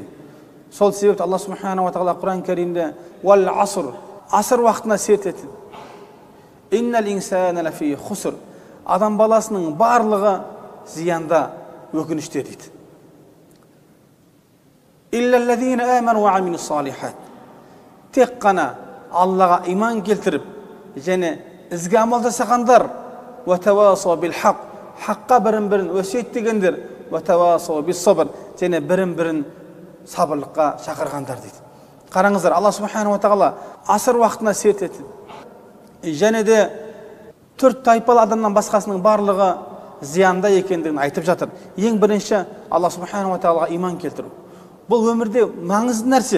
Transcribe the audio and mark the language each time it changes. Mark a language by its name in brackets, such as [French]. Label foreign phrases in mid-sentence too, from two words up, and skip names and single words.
[Kazakh] Сол себепті Алла [Arabic] سبحانه وتعالى [Kazakh] Құран кәрімде [Arabic] «والعصر» [Kazakh] асыр уақытына серт етеді. [Arabic] «إن الإنسان لفي خسر» [Kazakh] адам баласының барлығы зиянда, өкініште дейді. [Arabic] «إلا الذين آمنوا وعملوا الصالحات» [Kazakh] тек қана Аллаға иман келтіріп және ізгі амал жасағандар, [Arabic] «وتواصوا بالحق» [Kazakh] хаққа бірін-бірін өсиет дегендер, [Arabic] «وتواصوا بالصبر» [Kazakh] және бірін-бірін сабырлыққа шақырғандар дейді. Қараңыздар, Алла [Arabic] سبحانه وتعالى [Kazakh] асыр уақытына серт етеді. Және де төрт тайпалы адамнан басқасының барлығы зиянда екендігін айтып жатыр. Ең бірінші Алла [Arabic] سبحانه وتعالى [Kazakh] иман келтіру. Бұл өмірде маңызды нәрсе.